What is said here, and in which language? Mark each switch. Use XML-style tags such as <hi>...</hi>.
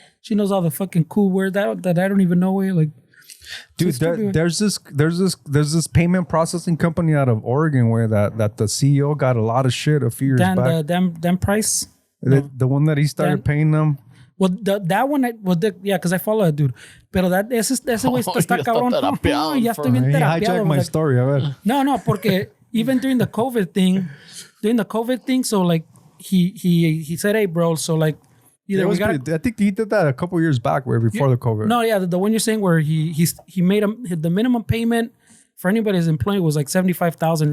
<en>She knows all the fucking cool words that I don't even know. Like, Dude, there's this payment processing company out of Oregon where that the CEO got a lot of shit a few years back. Dan Price. The one that he started paying them. Well, that one, yeah, because I follow that dude.</en> <es>Pero ese güey está cabrón. Ya estoy bien</es> <en>He</en> <es>terapiado.</es> <en>hijacked my story.</en> <es>A ver. No, porque</es> <en>even during the COVID thing, so like he said, hey, bro, so like either I think he did that a couple years back, where before the COVID. No, yeah, the one you're saying where he made the minimum payment for anybody's employee was like $75,000.</en>